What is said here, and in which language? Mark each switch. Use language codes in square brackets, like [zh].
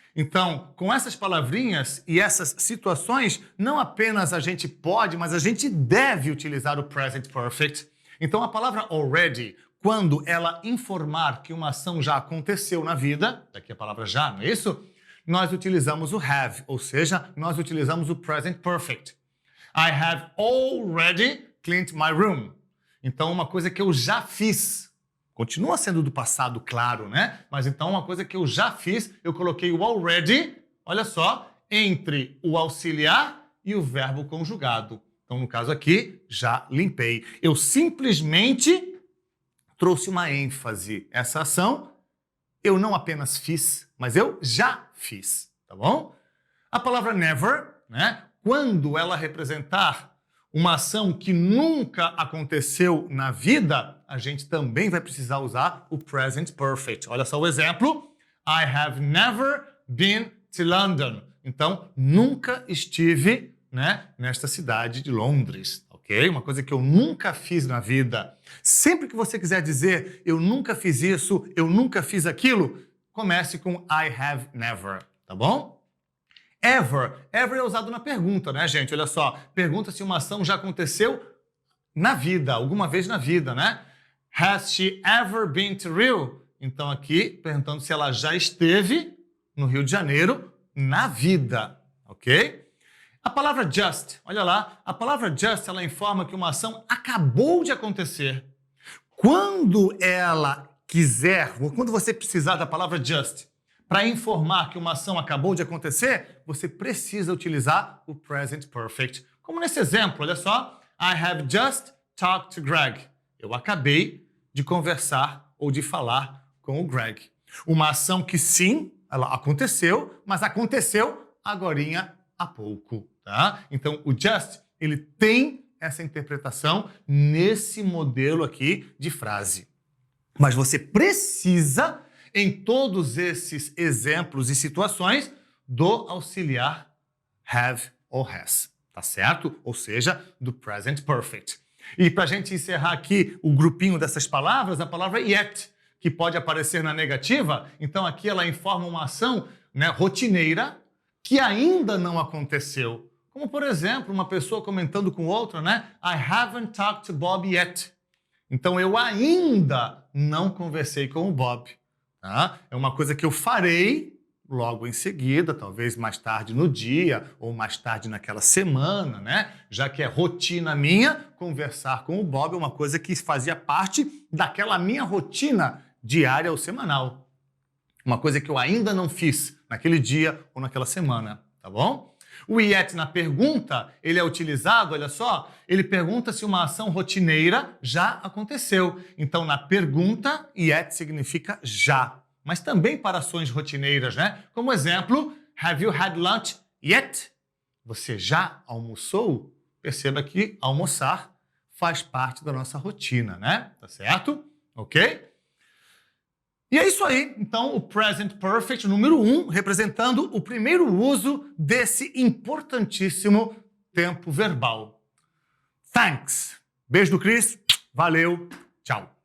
[pt] Então, com essas palavrinhas e essas situações, não apenas a gente pode, mas a gente deve utilizar o present perfect. Então, a palavra already, quando ela informar que uma ação já aconteceu na vida, daqui a palavra já, não é isso? Nós utilizamos o have, ou seja, nós utilizamos o present perfect. [en] I have already cleaned my room. [pt] Então, uma coisa que eu já fiz. Continua sendo do passado, claro, né? Mas então, uma coisa que eu já fiz, eu coloquei o already, olha só, entre o auxiliar e o verbo conjugado. Então, no caso aqui, já limpei. Eu simplesmente trouxe uma ênfase. Essa ação eu não apenas fiz, mas eu já fiz, tá bom? A palavra never, né? Quando ela representar uma ação que nunca aconteceu na vida, a gente também vai precisar usar o present perfect. Olha só o exemplo. [en] I have never been to London. [pt] Então, nunca estive, né, nesta cidade de Londres, ok? Uma coisa que eu nunca fiz na vida. Sempre que você quiser dizer eu nunca fiz isso, eu nunca fiz aquilo, comece com [en] I have never, [pt] tá bom? Ever. Ever é usado na pergunta, né, gente? Olha só. Pergunta se uma ação já aconteceu na vida, alguma vez na vida, né? [en] Has she ever been to Rio? [pt] Então aqui, perguntando se ela já esteve no Rio de Janeiro na vida, ok? A palavra just, olha lá. A palavra just, ela informa que uma ação acabou de acontecer. Quando ela quiser, ou quando você precisar da palavra just, para informar que uma ação acabou de acontecer, você precisa utilizar o present perfect. Como nesse exemplo, olha só. [en] I have just talked to Greg. [pt] Eu acabei de conversar ou de falar com o Greg. Uma ação que sim, ela aconteceu, mas aconteceu agorinha há pouco, tá? Então, o just, ele tem essa interpretação nesse modelo aqui de frase. Mas você precisa, em todos esses exemplos e situações, do auxiliar have ou has, tá certo? Ou seja, do present perfect. E para a gente encerrar aqui o grupinho dessas palavras, a palavra yet, que pode aparecer na negativa, então aqui ela informa uma ação, né, rotineira que ainda não aconteceu. Como, por exemplo, uma pessoa comentando com outra, né? [en] I haven't talked to Bob yet. [pt] Então eu ainda não conversei com o Bob. Tá? É uma coisa que eu farei logo em seguida, talvez mais tarde no dia ou mais tarde naquela semana, né? Já que é rotina minha, conversar com o Bob é uma coisa que fazia parte daquela minha rotina diária ou semanal. Uma coisa que eu ainda não fiz naquele dia ou naquela semana, tá bom? O yet na pergunta, ele é utilizado, olha só, ele pergunta se uma ação rotineira já aconteceu. Então, na pergunta, yet significa já. Mas também para ações rotineiras, né? Como exemplo, [en] have you had lunch yet? [pt] Você já almoçou? Perceba que almoçar faz parte da nossa rotina, né? Tá certo? Ok? E é isso aí. Então, o present perfect número 1, representando o primeiro uso desse importantíssimo tempo verbal. Thanks. Beijo do Chris. Valeu. Tchau.